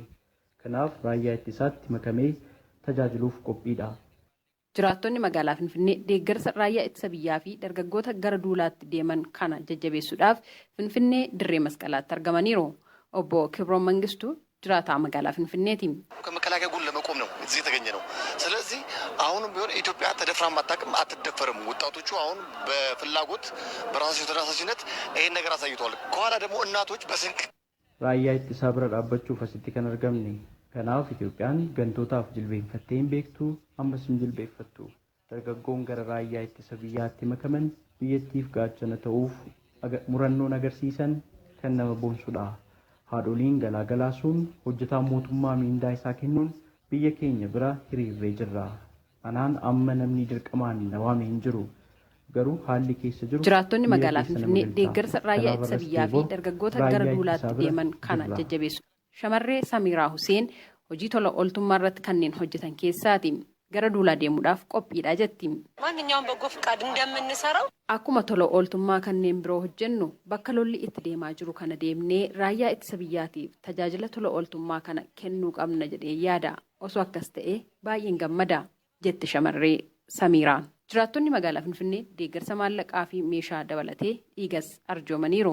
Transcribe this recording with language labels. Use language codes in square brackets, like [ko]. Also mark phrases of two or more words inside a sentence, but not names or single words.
[om] Kanaaf raayyaa ittisaatti makamee tajaajiluuf qophiidha. Jiraattonni magaalaa Finfinnee deeggarsa raayyaa ittisa biyyaa fi dargaggoota gara duulaatti deeman kana jajjabeessuudhaaf Finfinnee dirree masqalaatti argamaniiru. Obbo Kibroon Mangistuu jiraataa magaalaa Finfinneeti. [am] ከመከላከያ ጎን ለመቆም ነው እዚህ የተገኘ ነው። ስለዚህ አሁንም ቢሆን ኢትዮጵያ ተደፍራ ማታውቅም አትደፈርም። ወጣቶቹ አሁን በፍላጎት በራሳቸው ተነሳሽነት ይሄን ነገር አሳይተዋል። ከኋላ ደግሞ እናቶች በስንቅ [om] raayyaa ittisaa bira dhaabbachuuf asitti kan argamne. Kanaaf Itoophiyaan gantootaaf jilbeenfattee hin beektu ammas hin jilbeeffattu. dargaggoon gara raayyaa ittisa biyyaatti makaman biyyattiif gaachana ta'uuf murannoon agarsiisan kan nama boonsudha. Haadholiin galaagalaasuun hojjetaan mootummaa miindaa isaa kennuun biyya keenya bira hiriirree jirra. Anaan amma namni dirqamaan na waame hin jiru. Garuu haalli keessa jiru jiraattonni magaalaa Finfinnee deeggarsa raayyaa ittisa biyyaa fi dargaggoota gara duulaatti deeman kana jajjabeessu. Shamarree Samiraa Huseen hojii tola ooltummaa irratti kanneen hojjetan keessaati. Gara duulaa deemuudhaaf qophiidha jetti. [am] ማንኛውም በጎ ፍቃድ እንደምንሰራው [om] akkuma tola ooltummaa kanneen biroo hojjennu bakka lolli itti deemaa jiru kana deemnee raayyaa ittisa biyyaatiif tajaajila tola ooltummaa kana kennuu qabna jedhee yaada. Osoo akkas ta'e baay'een gammada jetti shamarree Samiiraan. Jiraattonni magaalaa Finfinnee deeggarsa maallaqaa fi meeshaa dabalatee dhiigas arjoomaniiru.